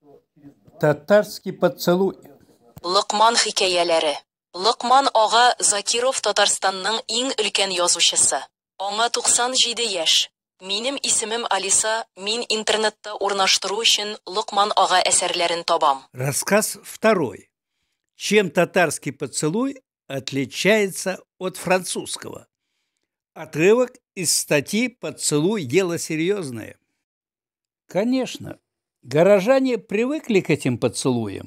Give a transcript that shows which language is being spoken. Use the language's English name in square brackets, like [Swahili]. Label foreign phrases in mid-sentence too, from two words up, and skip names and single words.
[Russian] Татарский поцелуй. [Tatar] Лукман хикәяләре. Лукман ага Закиров Татарстанның иң өлкән язучысы. Аңа 97 яшь. Минем исемем Алиса, мин интернетта урнаштыру өчен Лукман ага әсәрләрен табам. [Russian] Рассказ второй. Чем татарский поцелуй отличается от французского? Отрывок из статьи «Поцелуй – дело серьезное». Конечно, горожане привыкли к этим поцелуям.